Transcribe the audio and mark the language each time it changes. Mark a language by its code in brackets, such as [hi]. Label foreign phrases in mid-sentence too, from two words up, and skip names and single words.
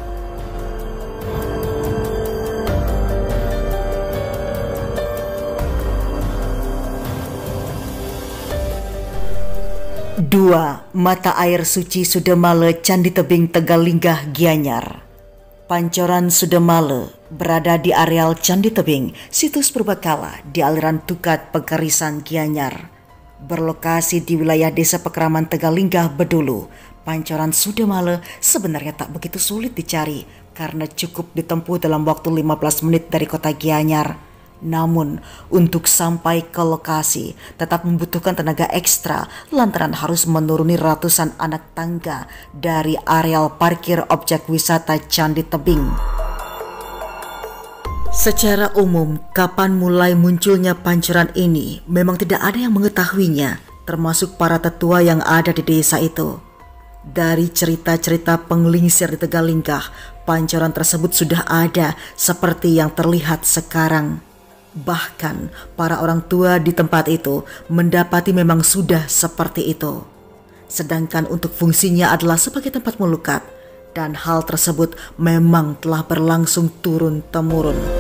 [id] Dua, mata air suci Sudamala Candi Tebing Tegalinggah Gianyar. Pancoran Sudamala berada di areal Candi Tebing, situs purbakala di aliran Tukat Pegarisan Gianyar. Berlokasi di wilayah Desa Pekraman Tegalinggah Bedulu, Pancoran Sudamala sebenarnya tak begitu sulit dicari karena cukup ditempuh dalam waktu 15 menit dari kota Gianyar. Namun, untuk sampai ke lokasi tetap membutuhkan tenaga ekstra lantaran harus menuruni ratusan anak tangga dari areal parkir objek wisata Candi Tebing. Secara umum, kapan mulai munculnya pancoran ini memang tidak ada yang mengetahuinya, termasuk para tetua yang ada di desa itu. Dari cerita-cerita penglingsir di Tegalinggah, pancoran tersebut sudah ada seperti yang terlihat sekarang. Bahkan para orang tua di tempat itu mendapati memang sudah seperti itu. Sedangkan untuk fungsinya adalah sebagai tempat melukat, dan hal tersebut memang telah berlangsung turun-temurun.